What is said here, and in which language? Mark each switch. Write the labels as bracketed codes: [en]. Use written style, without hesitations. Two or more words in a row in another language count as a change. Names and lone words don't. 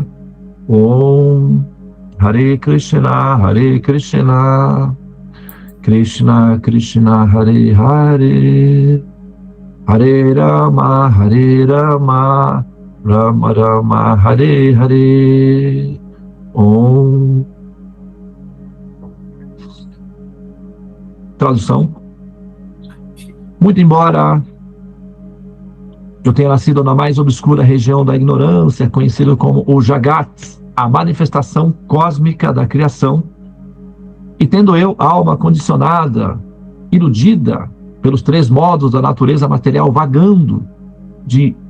[sa] Om Hare Krishna Krishna Krishna Hare Hare Hare Rama Rama Rama Hare Hare. Om. [pt] Tradução. Muito embora eu tenha nascido na mais obscura região da ignorância, conhecido como o Jagat, a manifestação cósmica da criação, e tendo eu alma condicionada, iludida pelos três modos da natureza material, vagando de